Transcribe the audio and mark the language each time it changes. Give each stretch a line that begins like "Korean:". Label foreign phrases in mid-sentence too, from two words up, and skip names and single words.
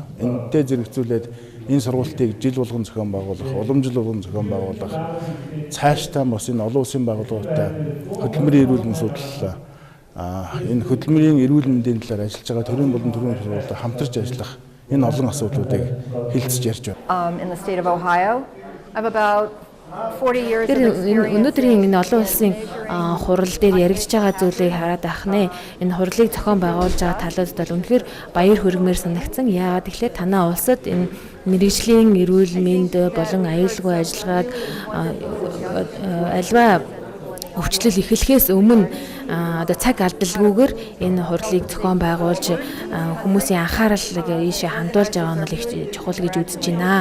Mongolian: Энэтэй зэрэгцүүлээд энэ сургалтыг жил болгон зохион байгуулах, уламжлал болгон зохион байгуулах, цаашдаа бас энэ олон улсын байгууллагатай хөдөлмөрийн эрүүл мэндийн судлал энэ хөдөлмөрийн эрүүл мэндийн талаар ажиллаж байгаа төрийн болон төрийн сургуультай хамтарч ажиллах энэ олон асуудлуудыг хэлцэж ярьж байна.
English: In the state of Ohio, I have about 40 years of experience.
Mongolian: Өнөөдрийн энэ олон улсын хурал дээр яригдж байгаа зүйлийг хараад байх нэ. Энэ хурлыг зохион байгуулж байгаа талууд бол үнэхээр баяр хүрмээр санагдсан. Яагаад гэвэл танаа улсад энэ мэргэжлийн эрүүл мэнд болон аюулгүй ажиллагааг альва өвчлөл эхлэхээс өмнө цаг алдалгүйгээр энэ хурлыг зохион байгуулж хүмүүсийн анхаарлыг ийшээ хандуулж байгаа нь их чухал гэж үзэж байна.